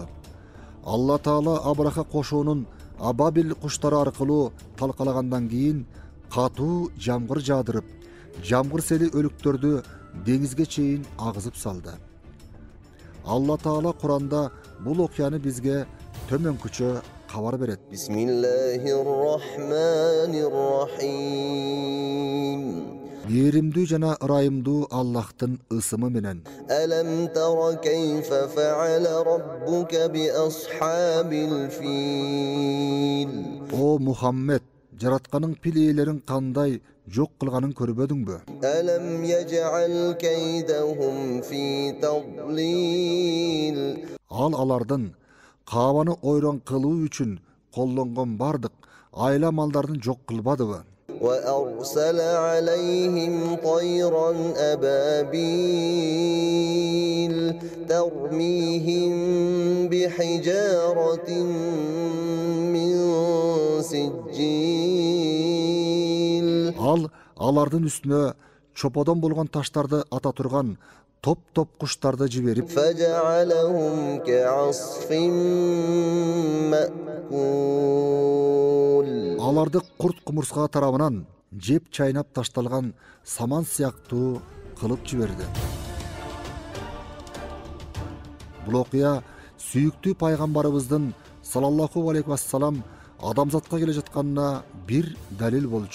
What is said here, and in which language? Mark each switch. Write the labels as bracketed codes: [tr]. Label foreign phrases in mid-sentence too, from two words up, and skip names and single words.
[ky] Алла Таала Абраха кошуунун Абабил куштары аркылуу талкалагандан кийин катуу жамгыр жаадырып, жамгыр сели өлүктөрдү деңизге чейин агызып салды. Алла Таала Куранда бул окуяны бизге төмөнкүчө кабар берет. [ar] بسم الله الرحمن الرحيم. [ky] Мээримдүү жана ырайымдуу Аллахтын ысымы менен. [ar] ألم تر كيف فعل ربك بأصحاب الفيل. [ky] О Мухаммед, жаратканың пил ээлерин кандай жок кылганын көрбөдүңбү? [ar] ألم يجعل كيدهم في تضليل. [ky] Ал алардын Каабаны ойрон кылуу үчүн коллонгон бардык айла малдарын жок кылбадыбы? [ar] وأرسل عليهم طيرا أبابيل ترميهم بحجارة من سجيل. [ky] Ал алардын үстүнө чоподон болгон таштарды ата турган топ-топ куштарды жиберип, [ar] فجعلهم كعصف مأكول. [ky] аларды курт кумурска тарабынан жеп чайнап ташталган саман сыяктуу кылып жиберди. Бул окуя сүйүктүү пайгамбарыбыздын [ar] صلى الله عليه وسلم [ky] адамзатка келе жатканына бир далил болчу.